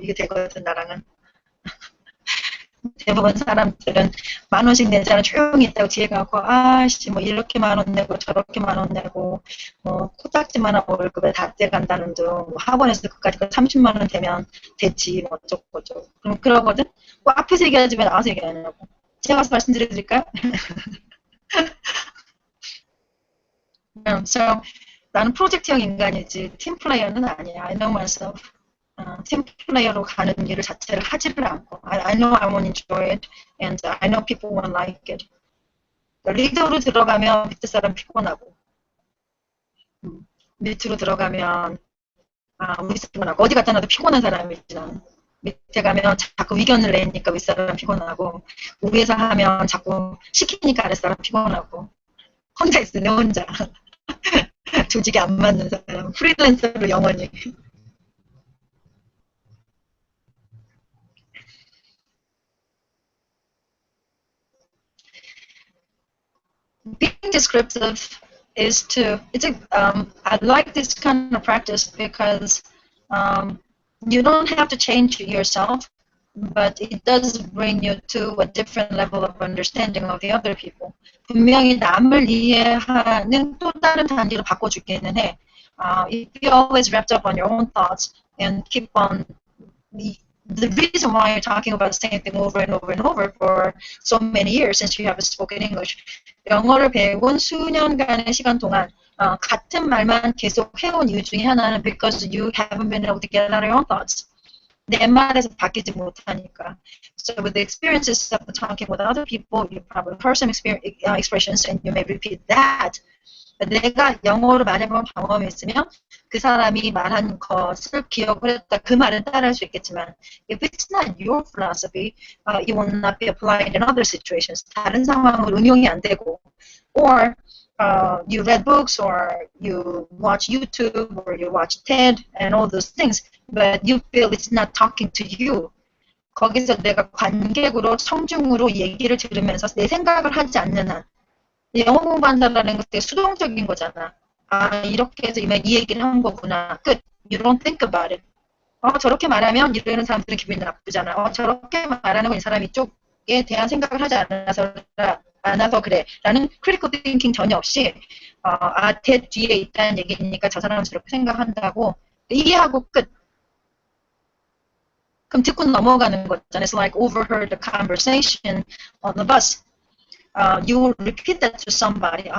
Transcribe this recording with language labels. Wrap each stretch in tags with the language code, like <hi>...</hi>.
<ko>이게 되거든 나랑은. 대부분 사람들은 10,000원씩 내자는 조용히 있다고 뒤에 가고 아씨 뭐 이렇게 10,000원 내고 저렇게 10,000원 내고 뭐 코딱지만 월급에 다 떼간다는 둥 뭐 학원에서 그까지 30만 원 되면 됐지 뭐 어쩌고 저쩌고 그럼 그러거든. 뭐 앞에서 얘기하지 왜 나와서 얘기하냐고. 제가 가서 말씀드릴까요? So, 나는 프로젝트형 인간이지 팀 플레이어는 아니야.</ko> <en>I know myself.</en> <ko>팀 플레이어로 가는 일을 자체를 하지를 않고</ko> <en>I know I won't enjoy it and I know people won't like it.</en> <ko>리더로 들어가면 밑에 사람 피곤하고 밑으로 들어가면 윗사람 피곤하고 어디 갔다 놔도 피곤한 사람이지 나는. 밑에 가면 자꾸 의견을 내니까 윗사람 피곤하고 위에서 하면 자꾸 시키니까 아랫사람 피곤하고 혼자 있어 내 혼자. 조직이 안 맞는 사람 프리랜서로 영원히.</ko> <en>Being descriptive is I like this kind of practice because you don't have to change yourself, but it does bring you to a different level of understanding of the other people.</en> <ko>분명히 남을 이해하는 또 다른 단계로 바꿔주기는 해.</ko> <en>If you always wrapped up on your own thoughts and keep on the reason why you're talking about the same thing over and over and over for so many years since you haven't spoken English.</en> <ko>영어를 배운 수년간의 시간 동안 같은 말만 계속 해온 이유 중에 하나는</ko> <en>because you haven't been able to get out of your own thoughts.</en> <ko>내 말에서 바뀌지 못하니까.</ko> <en>So with the experiences of talking with other people, you probably heard some expressions and you may repeat that.</en> <ko>내가 영어로 말해본 경험이 있으면 그 사람이 말한 것을 기억을 했다. 그 말은 따라할 수 있겠지만</ko> <en>if it's not your philosophy, it will not be applied in other situations.</en> <ko>다른 상황으로 응용이 안 되고</ko> <en>or you read books or you watch YouTube or you watch TED and all those things, but you feel it's not talking to you.</en> <ko>거기서 내가 관객으로 성중으로 얘기를 들으면서 내 생각을 하지 않는 한 영어 공부한다는 건 되게 수동적인 거잖아. 이렇게 해서 이 얘기를 한 거구나. 끝.</ko> <en>You don't think about it.</en> <ko>저렇게 말하면 이러는 사람들은 기분이 나쁘잖아. 저렇게 말하는 건 이 사람이 이쪽에 대한 생각을 하지 않아서 그래. 라는 critical thinking 전혀 없이 대 뒤에 있다는 얘기니까 저 사람은 저렇게 생각한다고 이해하고 끝. 그럼 듣고 넘어가는 거잖아.</ko> <en>It's like overheard the conversation on the bus. You will repeat that to somebody.</en>